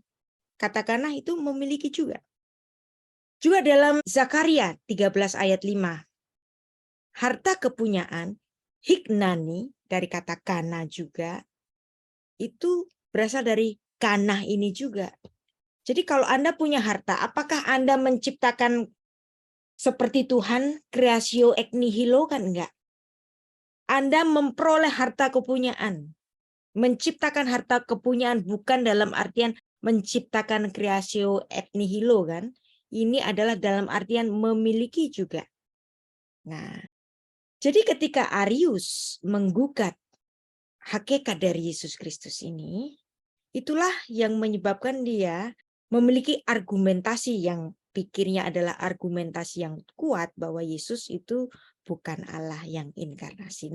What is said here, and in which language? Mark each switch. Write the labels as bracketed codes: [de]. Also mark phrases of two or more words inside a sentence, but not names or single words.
[id] Kata kanah itu memiliki juga. Juga dalam Zakaria 13 ayat 5. Harta kepunyaan, hiknani dari kata kana juga, itu berasal dari kanah ini juga. Jadi kalau Anda punya harta, apakah Anda menciptakan seperti Tuhan, [la] creatio ex nihilo? [id] Kan enggak. Anda memperoleh harta kepunyaan. Menciptakan harta kepunyaan bukan dalam artian menciptakan [la] creatio ex nihilo [id] kan. Ini adalah dalam artian memiliki juga. Nah, jadi ketika Arius menggugat hakikat dari Yesus Kristus ini, Itulah yang menyebabkan dia memiliki argumentasi yang pikirnya adalah argumentasi yang kuat bahwa Yesus itu bukan Allah yang inkarnasi.